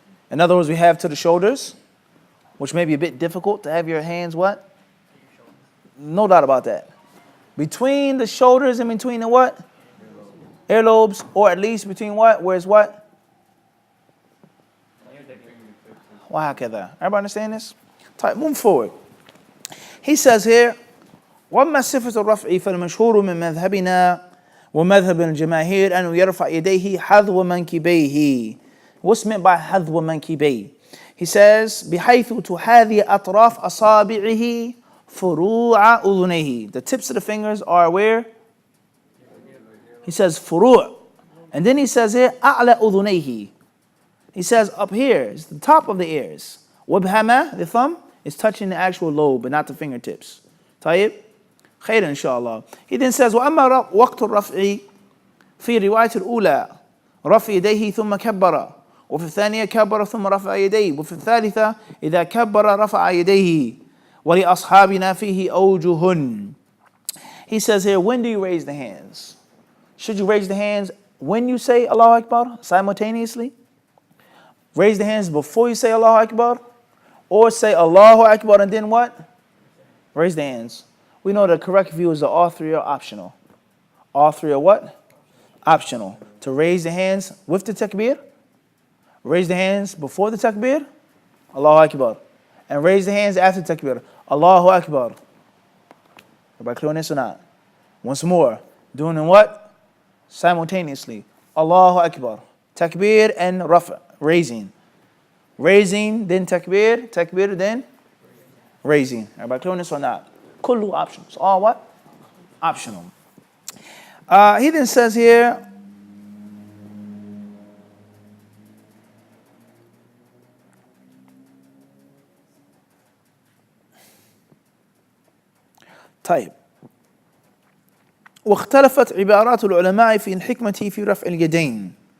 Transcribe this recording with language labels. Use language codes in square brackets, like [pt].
[en] In other words, we have to the shoulders, which may be a bit difficult to have your hands what? No doubt about that. Between the shoulders and between the what? Earlobes, or at least between what? Where's what? Everybody understand this? Type, move forward. He says here, [ar] وَأَمَّا صِفَةُ الرَّفْعِ فَالْمَشْهُورُ مِنْ مَذْهَبِنَا وَمَذْهَبِ الْجَمَاهِيرِ أَنْ يَرْفَعْ يَدَيْهِ حَذْوَ مَنْكِبَيْهِ. [en] What's meant by [ar] حَذْوَ مَنْكِبَيْهِ? [en] He says, [ar] بِحَيْثُ تُحَاذِي أَطْرَافْ أَصَابِعِهِ فُرُوعَ أُذُنَيْهِ. [en] The tips of the fingers are where? He says فُرُوع. And then he says here, [ar] أَعْلَى أُذُنَيْهِ. [en] He says up here, it's the top of the ears. وَبْهَمَا, the thumb, is touching the actual lobe, but not the fingertips. [ar] طيب? خير إن شاء الله. [en] He then says, [ar] وَأَمَّا وَقْتُ الرَّفْعِ في رواية الأولى رفع يديه ثم كبر وفي الثانية كبر ثم رفع يديه وفي الثالثة إذا كبر رفع يديه ولأصحابنا فيه أوجه. [en] He says here, when do you raise the hands? Should you raise the hands when you say Allahu Akbar simultaneously? Raise the hands before you say Allahu Akbar? Or say Allahu Akbar and then what? Raise the hands. We know the correct view is that all three are optional. All three are what? Optional. To raise the hands with the takbir, raise the hands before the takbir, Allahu Akbar. And raise the hands after the takbir, Allahu Akbar. Everybody clear on this or not? Once more. Doing in what? Simultaneously. Allahu Akbar. Takbir and rafa. Raising. Raising, then takbir. Takbir, then raising. Everybody clear on this or not? Kullu options. All what? Optional. He then says here, [ar] طيب واختلفت عبارات العلماء في الحكمة في رفع اليدين